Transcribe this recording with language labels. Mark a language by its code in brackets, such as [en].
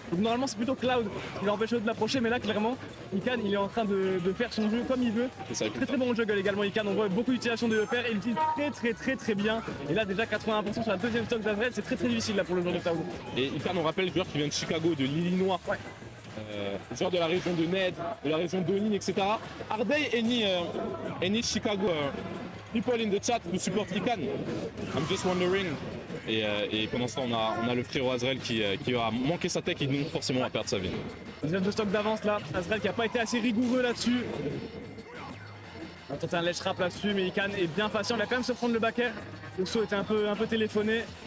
[fr] Donc normalement, c'est plutôt Cloud qui l'empêche de l'approcher. Mais là, clairement, Ikan, il est en train de faire son jeu comme il veut. Très très bon juggle également. Ikan, on voit beaucoup d'utilisation de EPR et il utilise très bien. Et là, déjà 81% sur la deuxième stock d'Azrael, c'est très difficile là pour le joueur de Cloud. Et Ikan, on rappelle, joueur qui vient de Chicago, de l'Illinois. Ouais. Joueur de la région de Ned, de la région d'Onin, etc. [en] Are they any Chicago people in the chat who support Ikan? I'm just wondering. [fr] Et pendant ce temps, on a le frérot Azrael qui va manquer sa tech et donc forcément va perdre sa vie. Deuxième de stock d'avance là, Azrael qui n'a pas été assez rigoureux là-dessus. On va tenter un ledge trap là-dessus, mais Ikan est bien patient, il va quand même se prendre le back air. Le saut était un peu téléphoné.